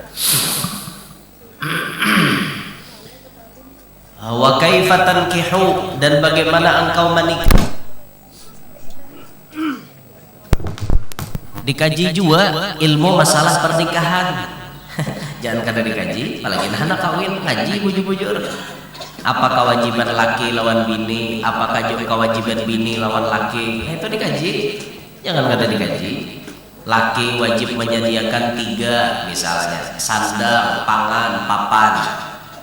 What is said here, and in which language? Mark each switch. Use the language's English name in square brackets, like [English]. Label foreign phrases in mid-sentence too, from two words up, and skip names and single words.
[Arabic] وكيف تنكح, [Indonesian] dan bagaimana engkau menikah. Dikaji juga ilmu masalah pernikahan. [Banjar] Jangan kada dikaji, apalagi anak kawin ngaji bujur-bujur. Apa kewajiban laki lawan bini, apakah juga kewajiban bini lawan laki, itu dikaji. Jangan kada dikaji. [Indonesian] Laki wajib menyediakan 3 misalnya, sandang, pangan, papan.